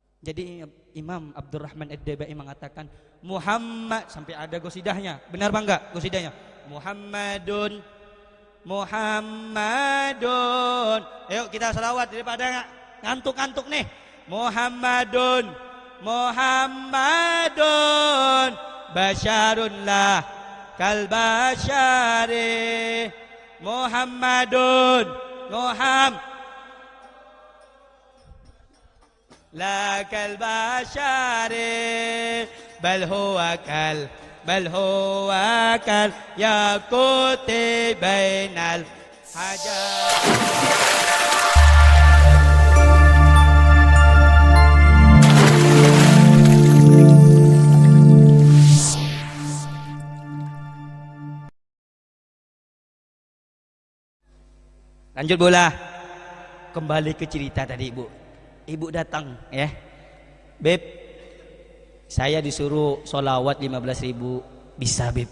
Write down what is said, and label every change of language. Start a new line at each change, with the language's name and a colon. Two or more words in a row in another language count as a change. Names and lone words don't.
Indonesian: Jadi Imam Abdurrahman Ad-Dabai mengatakan Muhammad, sampai ada gosidahnya. Benar bang enggak gosidahnya? Muhammadun, Muhammadun. Ayo kita salawat daripada ngantuk-ngantuk nih.
Arabic: Muhammadun, Muhammadun, بشر لا كالبشر. Muhammadun, Muhammad لا كالبشر بل هو كالياقوت بين الحجر.
Indonesian: Lanjut bola. Kembali ke cerita tadi ibu. Ibu datang ya, Beb, saya disuruh sholawat 15.000, bisa Beb?